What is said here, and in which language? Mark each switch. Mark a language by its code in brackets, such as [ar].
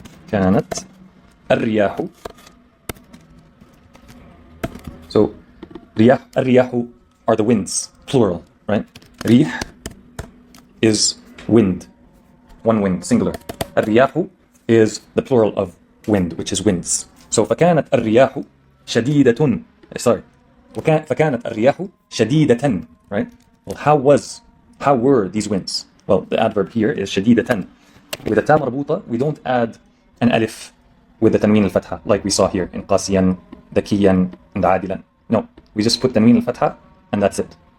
[ar] كانت الرياح. [en] So الرياح are the winds, plural, right? ريح is wind, one wind, singular. الرياح is the plural of wind, which is winds. [ar] So فكانت الرياح شديدة. [en] Sorry. [ar] فكانت الرياح شديدة, right? [en] Well, how were these winds? Well, the adverb here is شديدة. With a ta مربوطة, we don't add an alif with the tanween al-fatha like we saw here in قاسيا, ذكيا, and عادلا. No, we just put tanween al-fatha and that's it.